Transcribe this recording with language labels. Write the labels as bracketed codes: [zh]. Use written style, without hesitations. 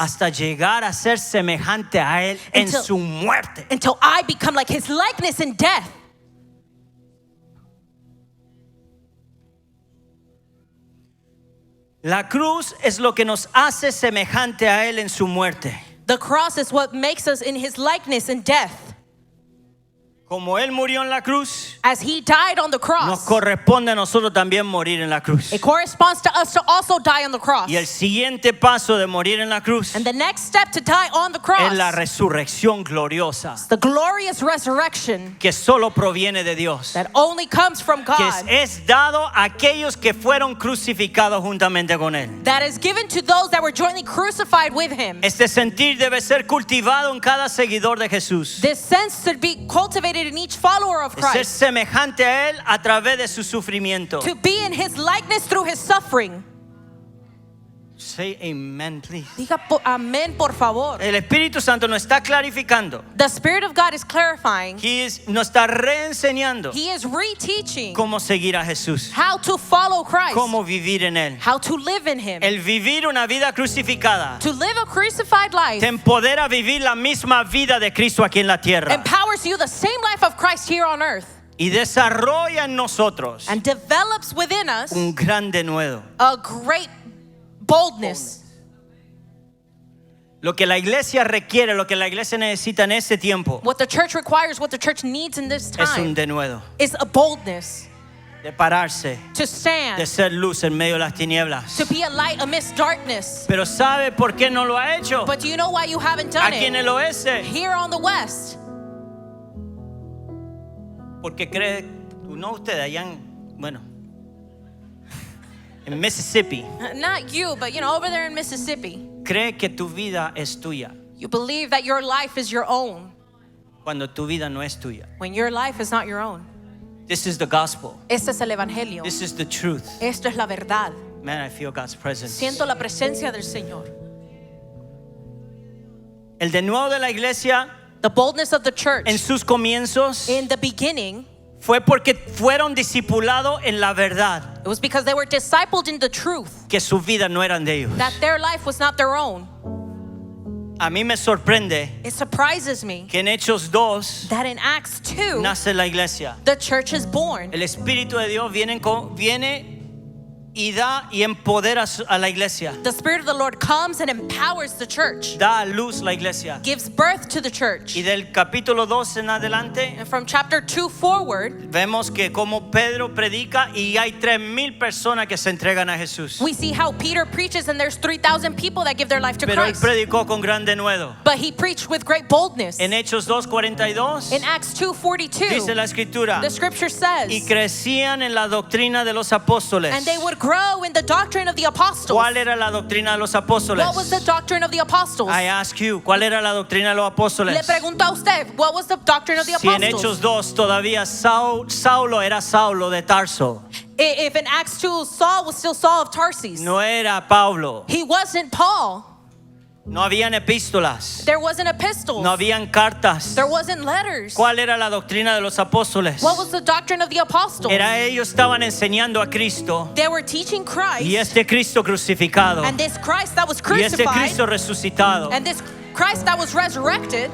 [es] Hasta llegar a ser semejante a él en [en] Until- [es] su muerte. [en] until I become like his likeness in death. [es] La cruz es lo que nos hace semejante a él en su muerte. [en] The cross is what makes us in his likeness in death. [es] Como Él murió en la cruz, [en] as he died on the [es] nos [en] cross, [es] corresponde a nosotros también morir en la cruz. [en] it corresponds to us to also die on the cross. [es] Y el siguiente paso de morir en la cruz [en] And the next step to die on the cross, [es] es la resurrección gloriosa [en] the glorious resurrection [es] que solo proviene de Dios, [en] that only comes from [es] que [en] God, [es] es dado a aquellos que fueron crucificados juntamente con Él. [en] that is given to those that were jointly crucified with him. [es] Este sentir debe ser cultivado en cada seguidor de Jesús. [en] This sense should be cultivated in each follower of [es] De ser [en] Christ, [es] semejante a Él a través de su sufrimiento. [en] to be in his likeness through his suffering. Say amen, please. [es] Diga amén, por favor. El Espíritu Santo nos está clarificando. [en] The Spirit of God is clarifying. [es] Nos está reenseñando [en] He is reteaching [es] cómo seguir a Jesús, [en] how to follow Christ, [es] cómo vivir en Él. [en] how to live in him. [es] El vivir una vida crucificada [en] To live a crucified life [es] te empodera a vivir la misma vida de Cristo aquí en la tierra [en] empowers you the same life of Christ here on earth [es] y desarrolla en nosotros [en] and develops within us [es] un gran denuedo. [en] a great boldness. [es] Lo que la iglesia requiere, lo que la iglesia necesita en este tiempo [en] What the church requires, what the church needs in this [es] es un denuedo [en] is a boldness [es] de pararse, [en] to stand, [es] de ser luz en medio de las tinieblas. [en] to be a light amidst darkness. [es] Pero ¿sabe por qué no lo ha hecho? [en] But do you know why you haven't done [es] Aquí en [en] it [es] el oeste, [en] here on the West? [es] porque cree, no usted allá en, bueno, en Mississippi, [en] Not you, but over there in Mississippi. [es] cree que tu vida es tuya [en] You believe that your life is your own [es] cuando tu vida no es tuya. [en] when your life is not your own. This is the gospel. [es] Este es el evangelio. [en] This is the truth. [es] Esto es la verdad. [en] Man, I feel God's presence. [es] Siento la presencia del Señor. El denuedo de la iglesia [en] The boldness of the church [es] en sus comienzos [en] in the beginning, [es] fue porque fueron discipulados en la verdad, [en] it was because they were discipled in the truth, [es] que su vida no eran de ellos. [en] that their life was not their own. [es] A mí me sorprende [en] It surprises me [es] que en Hechos 2 [en] that in Acts 2, [es] nace la iglesia. [en] the church is born. [es] El Espíritu de Dios viene y da y empodera a la iglesia. [en] The Spirit of the Lord comes and empowers the church, [es] Da a luz la iglesia. [en] gives birth to the church. [es] Y del capítulo 2 en adelante [en] And from chapter 2 forward, [es] vemos que como Pedro predica y hay 3,000 personas que se entregan a Jesús. [en] we see how Peter preaches and there's 3,000 people that give their life to [es] Pero él [en] Christ. [es] predicó con gran denuedo. [en] But he preached with great boldness. [es] En Hechos 2:42 [en] In Acts 2:42, [es] dice la escritura, [en] the scripture [es] y [en] says, [es] crecían en la doctrina de los apóstoles. [en] and they would grow in the doctrine of the apostles. [es] ¿Cuál era la doctrina de los apóstoles? [en] What was the doctrine of the apostles? I ask you, [es] ¿cuál era la doctrina de los apóstoles? Le pregunto a usted, [en] what was the doctrine of the [es] Si en Hechos [en] apostles? [es] 2 todavía Saulo era Saulo de Tarso, [en] If in Acts 2 Saul was still Saul of Tarsus, [es] no era Pablo, [en] he wasn't Paul. [es] no habían epístolas, [en] There wasn't epistles. [es] no habían cartas. [en] There wasn't letters. [es] ¿Cuál era la doctrina de los apóstoles? [en] What was the doctrine of the apostles? [es] Era ellos estaban enseñando a Cristo [en] They were teaching Christ, [es] y este Cristo crucificado [en] and this Christ that was [es] y este [en] crucified, [es] Cristo resucitado. [en] and this Christ that was resurrected.